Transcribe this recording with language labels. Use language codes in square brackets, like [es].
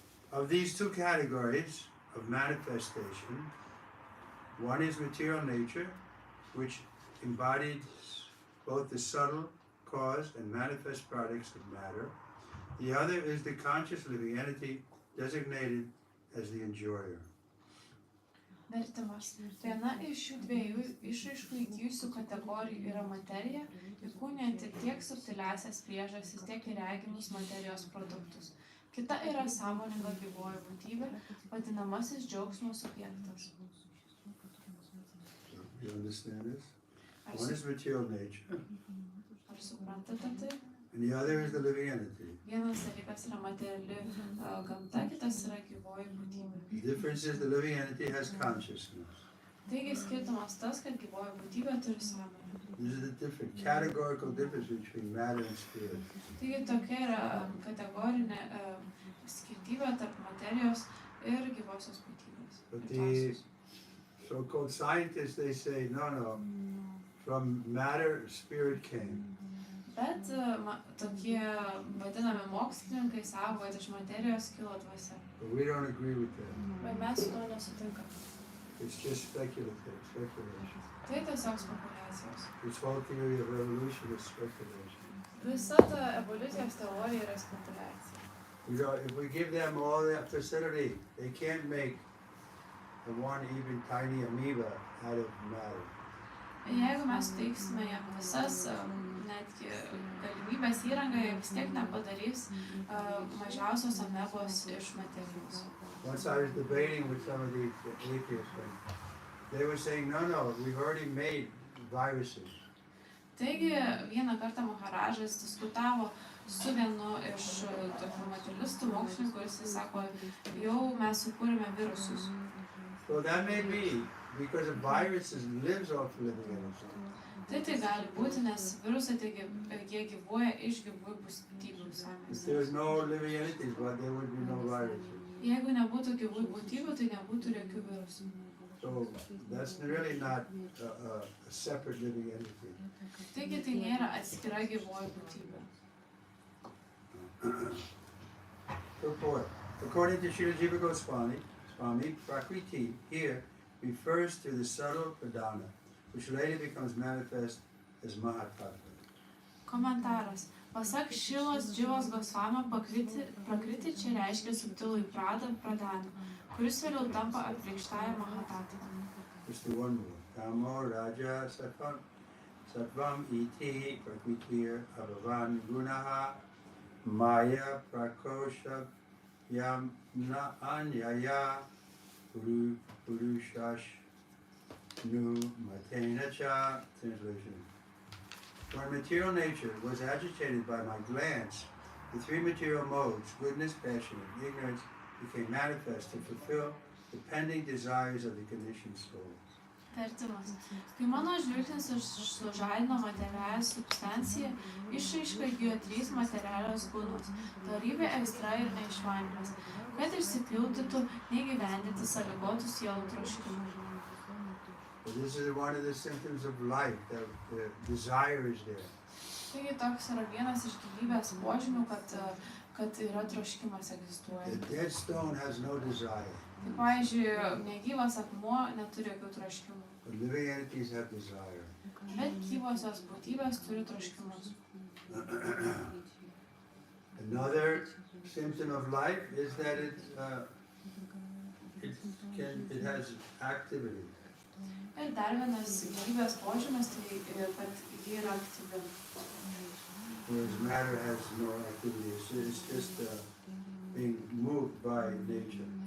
[en] Of these two categories of manifestation, one is material nature, which embodies both the subtle cause and manifest products of matter. The other is the conscious living entity designated as the enjoyer. [lt] Vertimas. Viena iš šių dviejų išraiškų įgyjusių kategorijų yra materija, įkūnijanti tiek subtiliasias priežastis, tiek ir regimus materijos produktus. Kita yra sąmoninga gyvoji būtybė, vadinamasis džiaugsmo subjektas. [en] You understand this? One is material nature, [lt] Ar suprantate tai? [en] and the other is the living entity. [lt] Vienas dalykas yra materiali gamta, kitas yra gyvoji būtybė. [en] The difference is the living entity has consciousness. [lt] Taigi skirtumas tas, kad gyvoji būtybė turi sąmonę. [en] This is the different categorical difference between matter and spirit. [lt] Taigi tokia yra kategorinė skirtybė tarp materijos ir gyvosios būtybės. [en] But the so-called scientists, they say, no, from matter, spirit came. [lt] Bet tokie vadinami mokslininkai sako, kad iš materijos kilo dvasia. [en] But we don't agree with that. [lt] Bet mes su to nesutinkame. [en] It's just speculation. [lt] Tai tiesiog spekulacijos. [en] This whole theory of evolution is speculation. [lt] Visa ta evoliucijos teorija yra spekuliacija. [en] If we give them all that facility, they can't make one even tiny amoeba out of matter. [lt] Jeigu mes teiksime jam visas netgi galimybės įrangą, jie vis tiek nepadarys mažiausios amebos iš materijos. [en] Once I was debating with some of these atheists, they were saying, no, we've already made viruses. [lt] Taigi vieną kartą Maharažas diskutavo su vienu iš tokių materialistų mokslininkų, kuris sako, jau mes sukūrėme virusus. [en] So that may be because a virus lives off living energy. [lt] Tai gali būti, nes virusai jie gyvuoja iš gyvųjų būtybių sąmonės. [en] If there was no living entities, well, there would be no viruses. [lt] Jeigu nebūtų gyvųjų būtybių, tai nebūtų jokių virusų. [en] So that's really not a separate living entity. [lt] Taigi tai nėra atskira gyvoji būtybė. [en] Purport. According to Srila Jiva Goswami, Prakriti here refers to the subtle pradana, which later becomes manifest as Mahatattva. [lt] Komentaras. Pasak Šilos Dživos Gosvamio, prakriti čia reiškia subtilųjį pradana, kuris vėliau tampa apreikštąja Mahatattva. [en] Just the one more. [sa] Kamo Raja Sattvam iti prakritir abhavan gunaha maya prakosha yam na anyaya purushash nu matena cha. [en] Translation. When material nature was agitated by my glance, the three material modes, goodness, passion, and ignorance, became manifest to fulfill the pending desires of the conditioned soul. [lt] Vertimas. Kai mano žvilgsnis sužadino materialią substanciją, išraiška įgijo 3 materialios gunos – dorybė, aistra ir neišmanymas, kad išsipildytų neįgyvendinti sąlygotų sielų troškimų. [en] This is one of the symptoms of life, that the desire is there. [lt] Taigi toks yra vienas iš gyvybės požymių, kad yra troškimas egzistuoja. [en] The dead stone has no desire. [lt] Tai pavyzdžiui, negyvas akmuo neturi jokių troškimų. [en] But living entities have desire. [lt] Bet gyvosios būtybės turi troškimus. [en] Another symptom of life is that it has activity. [lt] Ir dar vienas gyvybės požymis, tai kad ji yra aktyvi. [en] Whereas matter has no activity, it's just being moved by nature.